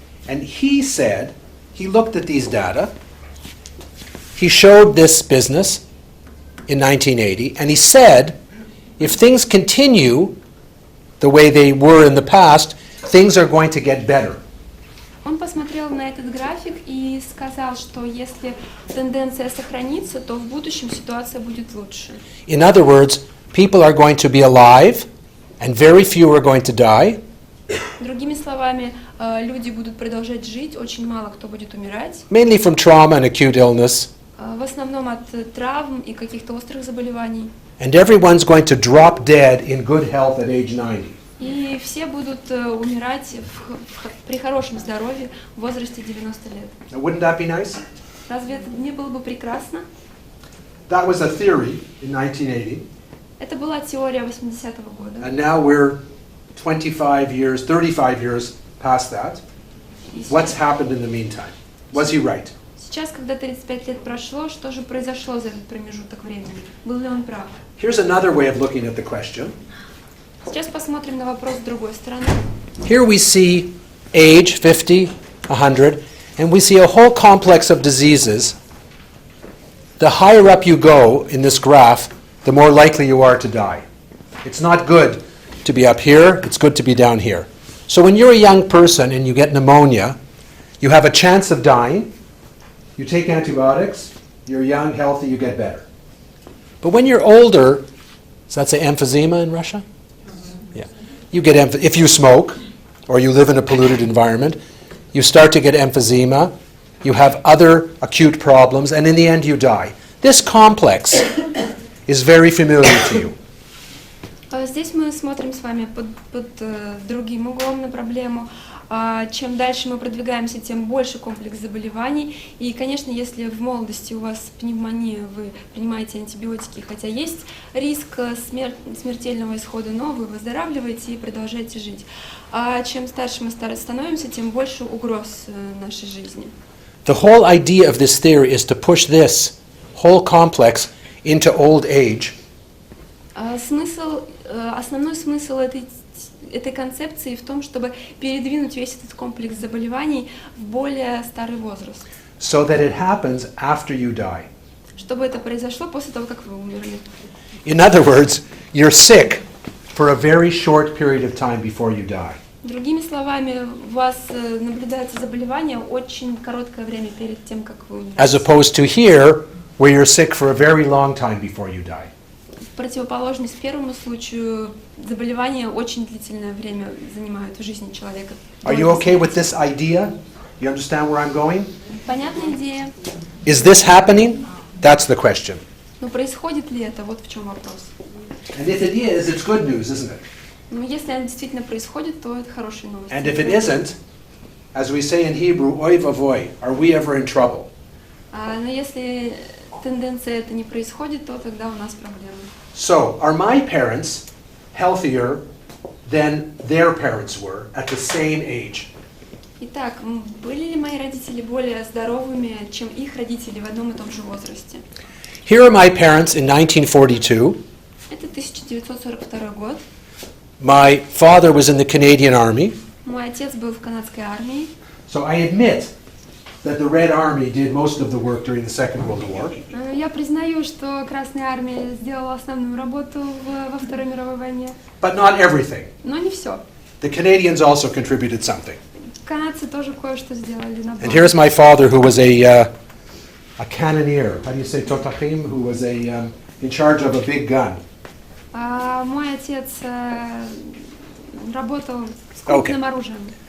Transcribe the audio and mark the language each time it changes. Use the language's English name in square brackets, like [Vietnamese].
[English] And he said, he looked at these data, he showed this business in 1980, and he said, if things continue the way they were in the past, things are going to get better. [Russian] Он посмотрел на этот график и сказал, что если тенденция сохранится, то в будущем ситуация будет лучше. [English] In other words, people are going to be alive, and very few are going to die. [Russian] Другими словами, люди будут продолжать жить, очень мало кто будет умирать. [English] Mainly from trauma and acute illness. [Russian] В основном от травм и каких-то острых заболеваний. [English] And everyone's going to drop dead in good health at age 90. [Russian] И все будут умирать при хорошем здоровье в возрасте 90 лет. [English] Now, wouldn't that be nice? [Russian] Разве это не было бы прекрасно? [English] That was a theory in 1980. [Russian] Это была теория 80-го года. [English] And now we're 35 years past that. What's happened in the meantime? Was he right? [Russian] Сейчас, когда 35 лет прошло, что же произошло за этот промежуток времени? Был ли он прав? [English] Here's another way of looking at the question. [Russian] Сейчас посмотрим на вопрос с другой стороны. [English] Here we see age, 50, 100, and we see a whole complex of diseases. The higher up you go in this graph, the more likely you are to die. It's not good to be up here, it's good to be down here. So when you're a young person and you get pneumonia, you have a chance of dying. You take antibiotics, you're young, healthy, you get better. But when you're older, does that say emphysema in Russia? Yeah. You get if you smoke or you live in a polluted environment, you start to get emphysema, you have other acute problems, and in the end you die. This complex is very familiar to you. [Russian] Здесь мы смотрим с вами под другим углом на проблему. Чем дальше мы продвигаемся, тем больше комплекс заболеваний. И, конечно, если в молодости у вас пневмония, вы принимаете антибиотики, хотя есть риск смертельного исхода, но вы выздоравливаете и продолжаете жить. А чем старше мы становимся, тем больше угроз нашей жизни. [English] The whole idea of this theory is to push this whole complex into old age. [Russian] Основной смысл этой концепции в том, чтобы передвинуть весь этот комплекс заболеваний в более старый возраст. [English] So that it happens after you die. [Russian] Чтобы это произошло после того, как вы умерли. [English] In other words, you're sick for a very short period of time before you die. [Russian] Другими словами, у вас наблюдается заболевание очень короткое время перед тем, как вы умрете. [English] As opposed to here, where you're sick for a very long time before you die. [Russian] В противоположность первому случаю, заболевания очень длительное время занимают в жизни человека. [English] Are you okay with this idea? You understand where I'm going? [Russian] Понятная идея. [English] Is this happening? That's the question. [Russian] Но происходит ли это? Вот в чем вопрос. [English] And if it is, it's good news, isn't it? [Russian] Но если это действительно происходит, то это хорошая новость. [English] And if it isn't, as we say in Hebrew, [Hebrew] oy vavoy, [English] are we ever in trouble? [Russian] Но если тенденция это не происходит, то тогда у нас проблемы. [English] So, are my parents healthier than their parents were at the same age? [Russian] Итак, были ли мои родители более здоровыми, чем их родители в одном и том же возрасте? [English] Here are my parents in 1942. [Russian] Это 1942 год. [English] My father was in the Canadian Army. [Russian] Мой отец был в канадской армии. [English] So I admit that the Red Army did most of the work during the Second World War. [Russian] Я признаю, что Красная армия сделала основную работу во Второй мировой войне. [English] But not everything. [Russian] Но не все. [English] The Canadians also contributed something. [Russian] Канадцы тоже кое-что сделали. [English] And here's my father, who was a cannoneer. How do you say totachim? Who was in charge of a big gun. [Russian] Мой отец работал с крупным оружием.